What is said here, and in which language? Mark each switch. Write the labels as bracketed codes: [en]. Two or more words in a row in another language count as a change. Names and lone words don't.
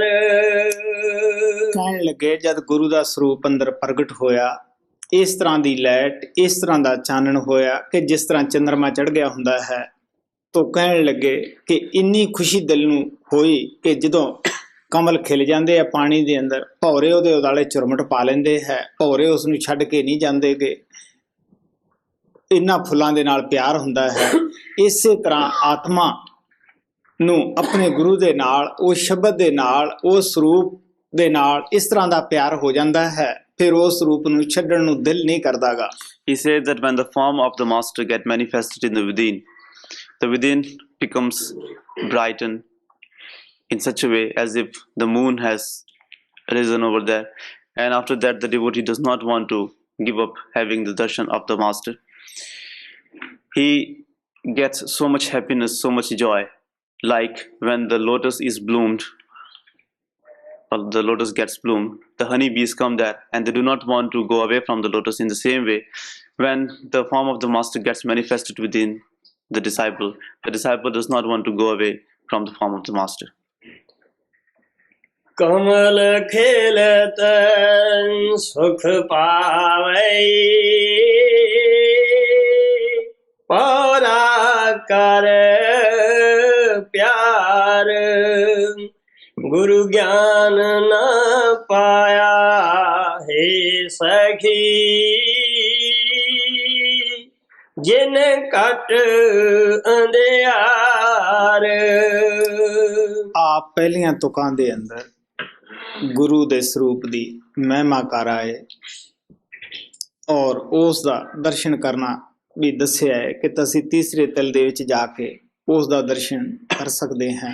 [pa] ਕਹਿਣ ਲੱਗੇ ਜਦ ਗੁਰੂ ਦਾ ਸਰੂਪ ਅੰਦਰ ਪ੍ਰਗਟ ਹੋਇਆ, ਇਸ ਤਰ੍ਹਾਂ ਦੀ ਲਾਈਟ ਇਸ ਤਰ੍ਹਾਂ ਦਾ ਚਾਨਣ ਹੋਇਆ ਕਿ ਜਿਸ ਤਰ੍ਹਾਂ ਚੰਦਰਮਾ ਚੜ੍ਹ ਗਿਆ ਹੁੰਦਾ ਹੈ, ਤਾਂ ਕਹਿਣ ਲੱਗੇ ਕਿ ਇੰਨੀ ਖੁਸ਼ੀ ਦਿਲ ਨੂੰ ਹੋਈ ਕਿ ਜਦੋਂ ਕਮਲ ਖਿਲ ਜਾਂਦੇ ਆ ਪਾਣੀ ਦੇ ਅੰਦਰ, ਭੌਰੇ ਉਹਦੇ ਉਦਾਲੇ ਝੁਰਮਟ ਪਾ ਲੈਂਦੇ ਹੈ, ਭੌਰੇ ਉਸ ਨੂੰ ਛੱਡ ਕੇ ਨਹੀਂ ਜਾਂਦੇਗੇ, ਇਹਨਾਂ ਫੁੱਲਾਂ ਦੇ ਨਾਲ ਪਿਆਰ ਹੁੰਦਾ ਹੈ। ਇਸੇ ਤਰ੍ਹਾਂ ਆਤਮਾ ਨੂੰ ਆਪਣੇ ਗੁਰੂ ਦੇ ਨਾਲ, ਉਹ ਸ਼ਬਦ ਦੇ ਨਾਲ, ਉਹ ਸਰੂਪ ਦੇ ਨਾਲ ਇਸ ਤਰ੍ਹਾਂ ਦਾ ਪਿਆਰ ਹੋ ਜਾਂਦਾ ਹੈ, ਫਿਰ ਉਸ ਰੂਪ ਨੂੰ ਛੱਡਣ ਨੂੰ ਦਿਲ ਨਹੀਂ ਕਰਦਾਗਾ। [en] He said that when the form of the master get manifested in the within becomes brightened in such a way as if the moon has risen over there, and after that the devotee does not want to give up having the darshan of the master. He gets so much happiness, so much joy, like when the lotus is bloomed, or the lotus gets bloomed, the honey bees come there and they do not want to go away from the lotus. In the same way, when the form of the master gets manifested within the disciple does not want to go away from the form of the master. [hi] कमल खेलत सुख पावई पारा कर पियार गुरु ज्ञान न पाया हे सखी जिन कट अंधियार। [pa] ਆਪ ਪਹਿਲੀਆਂ ਤੁਕਾਂ ਦੇ ਅੰਦਰ ਗੁਰੂ ਦੇ ਸਰੂਪ ਦੀ ਮਹਿਮਾ ਕਰ ਆਏ ਔਰ ਉਸ ਦਾ ਦਰਸ਼ਨ ਕਰਨਾ ਵੀ ਦੱਸਿਆ ਹੈ ਕਿ ਅਸੀਂ ਤੀਸਰੇ ਤਿਲ ਦੇ ਵਿੱਚ ਜਾ ਕੇ ਉਸ ਦਾ ਦਰਸ਼ਨ ਕਰ ਸਕਦੇ ਹਾਂ।